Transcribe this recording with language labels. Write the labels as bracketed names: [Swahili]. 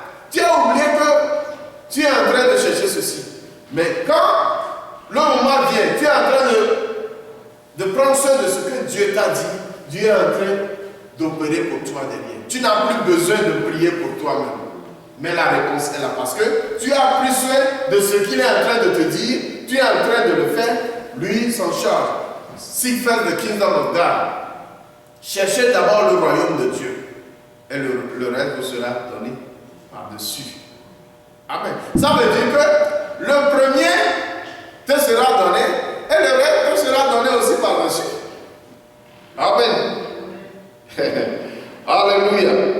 [French] Tu as oublié que tu es en train de chercher ceci. Mais quand le moment vient, tu es en train de prendre soin de ce que Dieu t'a dit. Dieu est en train d'opérer pour toi derrière. Tu n'as plus besoin de prier pour toi-même. Mais la réponse est là parce que tu as pris soin de ce qu'il est en train de te dire, tu es en train de le faire, lui s'en charge. [English] Seek first the kingdom of God. [French] Cherchez d'abord le royaume de Dieu et le reste vous sera donné par-dessus. Amen. Ça veut dire que le premier te sera donné et le reste te sera donné aussi par-dessus. Amen. Alléluia.